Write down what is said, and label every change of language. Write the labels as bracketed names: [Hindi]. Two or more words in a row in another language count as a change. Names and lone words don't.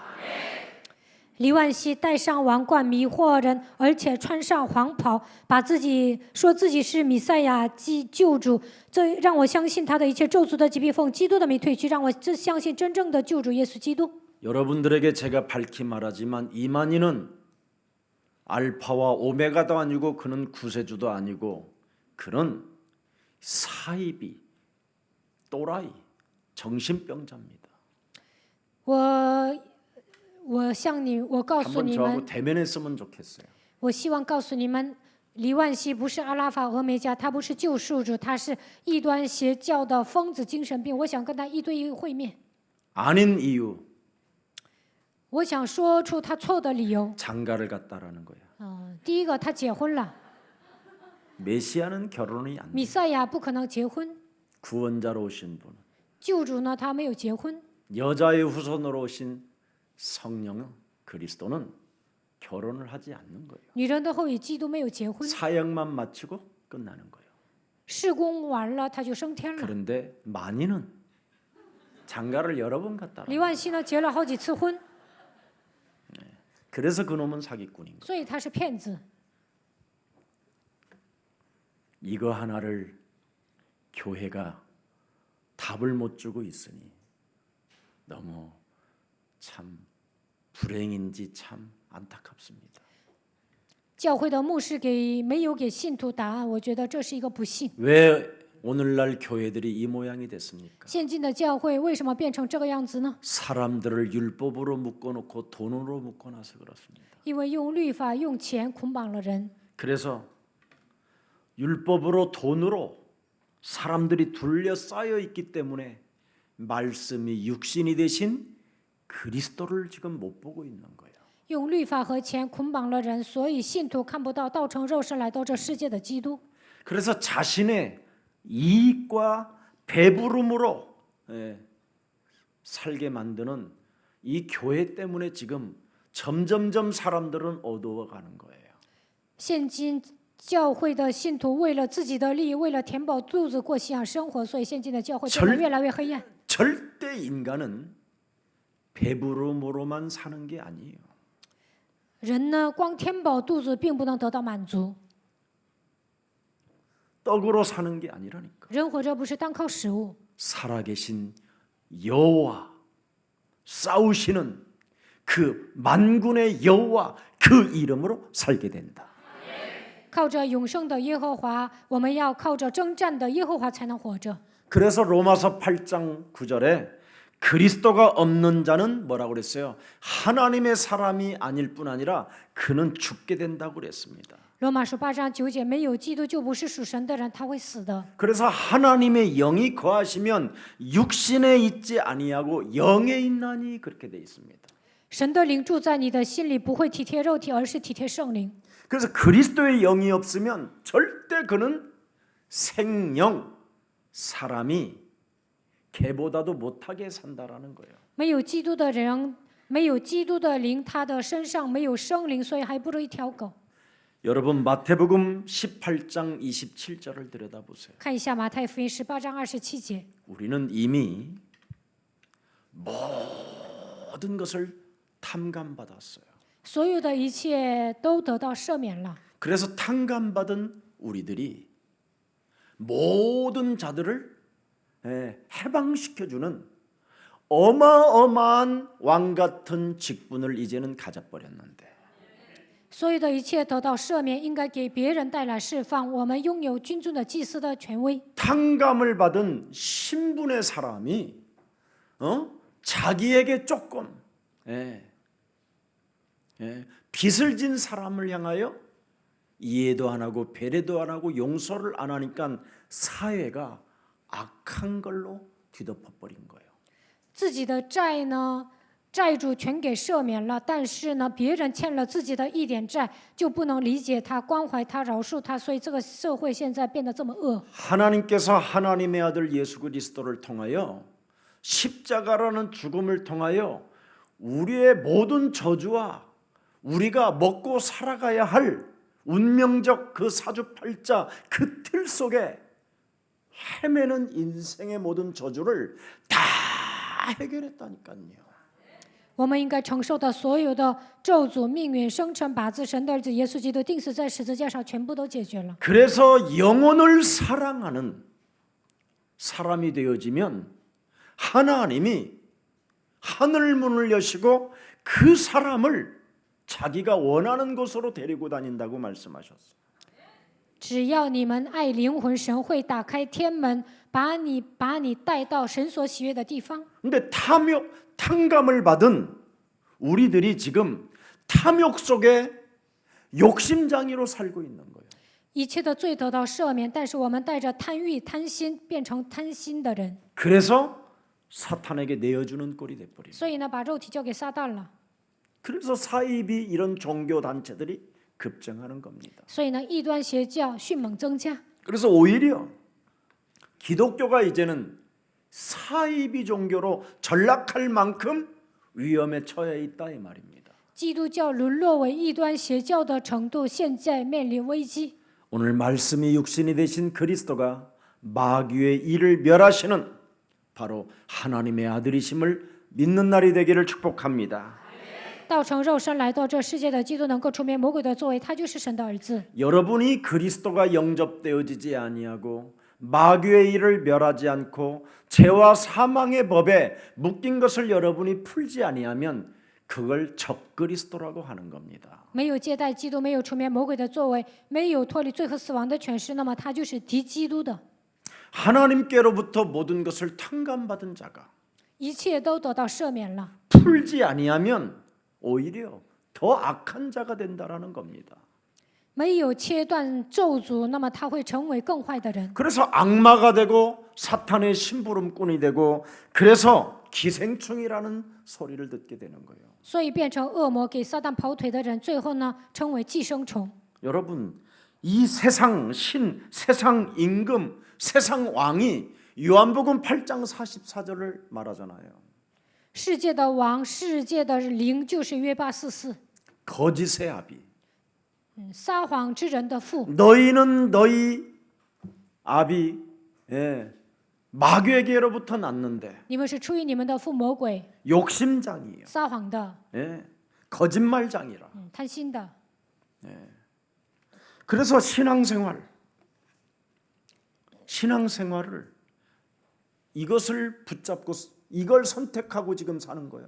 [Chinese] 李万熙戴上王冠迷惑人，而且穿上黄袍，把自己说自己是弥赛亚救主，这让我相信他的一切咒诅的疾病奉基督的名退去，让我相信真正的救主耶稣基督。 [Korean] 여러분들에게 제가 밝히 말하지만 이만희는 알파와 오메가도 아니고 그는 구세주도 아니고 그는 사이비, 또라이, 정신병자입니다. [Chinese] 我向你，我告诉 [Korean] 한번 [Chinese] 你 [Korean] 저하고 [Chinese] 们， [Korean] 대면했으면 좋겠어요. [Chinese] 我希望告诉你们，李万熙不是阿拉法俄梅加，他不是救赎主，他是异端邪教的疯子、精神病。我想跟他一对一会面， [Korean] 아닌 이유 [Chinese] 我想说出他错的理由。 [Korean] 장가를 갔다라는 거예요. [Chinese] 第一个，他结婚了， [Korean] 메시아는 결혼이 안 돼. [Chinese] 弥赛亚不可能结婚， [Korean] 구원자로 오신 분, [Chinese] 救主呢，他没有结婚。 [Korean] 여자의 후손으로 오신 성령 그리스도는 결혼을 하지 않는 거예요. [Chinese] 女人的后裔基督没有结婚， [Korean] 사역만 마치고 끝나는 거예요. [Chinese] 事工完了他就升天了。 [Korean] 그런데 만희는 장가를 여러 번 갔다. [Chinese] 李万熙呢，结了好几次婚， [Korean] 그래서 그놈은 사기꾼인 거예요. [Chinese] 所以他是骗子。 [Korean] 이거 하나를 교회가 답을 못 주고 있으니 너무 참 불행인지 참 안타깝습니다. [Chinese] 教会的牧师没有给信徒答案，我觉得这是一个不幸。 [Korean] 왜 오늘날 교회들이 이 모양이 됐습니까? [Chinese] 现今的教会为什么变成这个样子呢？ [Korean] 사람들을 율법으로 묶어놓고 돈으로 묶어놔서 그렇습니다. [Chinese] 因为用律法、用钱捆绑了人， [Korean] 그래서 율법으로 돈으로 사람들이 둘러싸여 있기 때문에 말씀이 육신이 되신 그리스도를 지금 못 보고 있는 거예요. [Chinese] 用律法和钱捆绑了人，所以信徒看不到道成肉身来到这世界的基督。 [Korean] 그래서 자신의 이익과 배부름으로 살게 만드는 이 교회 때문에 지금 점점점 사람들은 어두워가는 거예요. [Chinese] 现今教会的信徒为了自己的利益，为了填饱肚子过信仰生活，所以现今的教会变得越来越黑暗。 [Korean] 절대 인간은 배부름으로만 사는 게 아니에요. [Chinese] 人呢，光填饱肚子并不能得到满足， [Korean] 떡으로 사는 게 아니라니까. [Chinese] 人活着不是单靠食物， [Korean] 살아계신 여호와, 싸우시는 그 만군의 여호와 그 이름으로 살게 된다. [Chinese] 靠着永生的耶和华，我们要靠着征战的耶和华才能活着。 [Korean] 그래서 로마서 8장 9절에 그리스도가 없는 자는 뭐라고 그랬어요? 하나님의 사람이 아닐 뿐 아니라 그는 죽게 된다고 그랬습니다. [Chinese] 罗马书8章9节，没有基督就不是属神的人，他会死的。 [Korean] 그래서 하나님의 영이 거하시면 육신에 있지 아니하고 영에 있나니 그렇게 돼 있습니다. [Chinese] 神的灵住在你的心里，不会体贴肉体，而是体贴圣灵。 [Korean] 그래서 그리스도의 영이 없으면 절대 그는 생영, 사람이 개보다도 못하게 산다라는 거예요. [Chinese] 没有基督的人，没有基督的灵，他的身上没有圣灵，所以还不如一条狗。 [Korean] 여러분 마태복음 18장 27절을 들여다보세요. [Chinese] 看一下马太福音18章27节， [Korean] 우리는 이미 모든 것을 탐감받았어요. [Chinese] 所有的一切都得到赦免了。 [Korean] 그래서 탕감받은 우리들이 모든 자들을 해방시켜주는 어마어마한 왕 같은 직분을 이제는 가져버렸는데 [Chinese] 所有的一切得到赦免，应该给别人带来释放。我们拥有君尊的祭司的权威。 [Korean] 탕감을 받은 신분의 사람이 자기에게 조금 빚을 진 사람을 향하여 이해도 안 하고 배려도 안 하고 용서를 안 하니까 사회가 악한 걸로 뒤덮어 버린 거예요. [Chinese] 自己的债呢，债主全给赦免了，但是呢，别人欠了自己的一点债，就不能理解他、关怀他、饶恕他，所以这个社会现在变得这么恶。 [Korean] 하나님께서 하나님의 아들 예수 그리스도를 통하여 십자가라는 죽음을 통하여 우리의 모든 저주와 우리가 먹고 살아가야 할 운명적 그 사주팔자 그 틀 속에 헤매는 인생의 모든 저주를 다 해결했다니까요. [Chinese] 我们应该承受的所有的咒诅、命运、生辰八字、神的儿子耶稣基督钉死在十字架上，全部都解决了。 [Korean] 그래서 영혼을 사랑하는 사람이 되어지면 하나님이 하늘 문을 여시고 그 사람을 자기가 원하는 곳으로 데리고 다닌다고 말씀하셨어요. [Chinese] 只要你们爱灵魂，神会打开天门，把你带到神所喜悦的地方。 [Korean] 근데 탕감을 받은 우리들이 지금 탐욕 속에 욕심장애로 살고 있는 거예요. [Chinese] 一切的罪得到赦免，但是我们带着贪欲、贪心，变成贪心的人， [Korean] 그래서 사탄에게 내어주는 꼴이 돼버린. [Chinese] 所以呢，把肉体交给撒旦了。 [Korean] 그래서 사입이 이런 종교 단체들이 급증하는 겁니다. [Chinese] 所以呢，异端邪教迅猛增加。 [Korean] 그래서 오히려 기독교가 이제는 사이비 종교로 전락할 만큼 위험에 처해 있다 이 말입니다. [Chinese] 基督教沦落为异端邪教的程度，现在面临危机。 [Korean] 오늘 말씀이 육신이 되신 그리스도가 마귀의 일을 멸하시는 바로 하나님의 아들이심을 믿는 날이 되기를 축복합니다. [Chinese] 道成肉身来到这世界的基督能够除灭魔鬼的作为，他就是神的儿子。 [Korean] 여러분이 그리스도가 영접되어지지 아니하고 마귀의 일을 멸하지 않고 죄와 사망의 법에 묶인 것을 여러분이 풀지 아니하면 그걸 적그리스도라고 하는 겁니다. [Chinese] 没有接待基督，没有除灭魔鬼的作为，没有脱离罪和死亡的权势，那么他就是敌基督的。 [Korean] 하나님께로부터 모든 것을 탕감받은 자가 [Chinese] 一切都得到赦免了， [Korean] 풀지 아니하면 오히려 더 악한 자가 된다라는 겁니다. [Chinese] 没有切断咒诅，那么他会成为更坏的人。 [Korean] 그래서 악마가 되고 사탄의 심부름꾼이 되고 그래서 기생충이라는 소리를 듣게 되는 거예요. [Chinese] 所以变成恶魔，给撒旦跑腿的人，最后呢，成为寄生虫。 [Korean] 여러분, 이 세상 신, 세상 임금, 세상 왕이 요한복음 8장 44절을 말하잖아요. [Chinese] 世界的王，世界的灵，就是约巴44， [Korean] 거짓의 아비. [Chinese] 撒谎之人的父。 [Korean] 너희는 너희 아비 마귀에게로부터 났는데 [Chinese] 你们是出于你们的父魔鬼， [Korean] 욕심장이에요. [Chinese] 撒谎的， [Korean] 거짓말장이라. [Chinese] 贪心的。 [Korean] 그래서 신앙생활을 이것을 붙잡고 이걸 선택하고 지금 사는 거예요.